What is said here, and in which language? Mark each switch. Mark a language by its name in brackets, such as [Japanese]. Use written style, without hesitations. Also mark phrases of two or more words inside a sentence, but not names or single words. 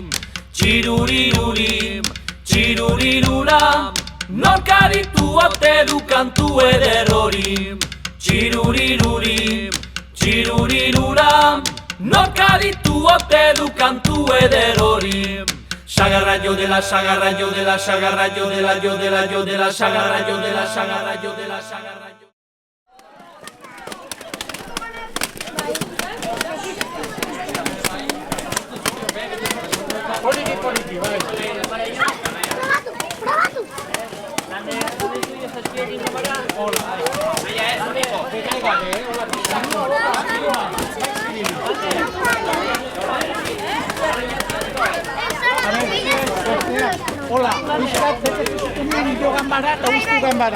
[Basque] Txiruriruri, txirurirura, nork aditu ote du kantu eder hori, txiruriruri, txirurirura, nork aditu ote du kantu eder hori. Sagarra yo de la sagarra yo de la sagarra yo de la yo de la yo de la sagarra yo de la sagarra yo de la sagarra yo. Poliki, bai. Probatu. Hola, pixkat betetzen dio ganbara eta ustu ganbara.